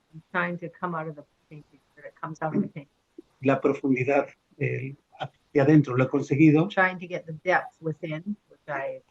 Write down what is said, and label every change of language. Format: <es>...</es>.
<en>I'm trying to come out of the painting, that it comes out of the painting.</en> <es>la profundidad hacia adentro lo he conseguido.</es> <en>trying to get the depth within, which I'm</en>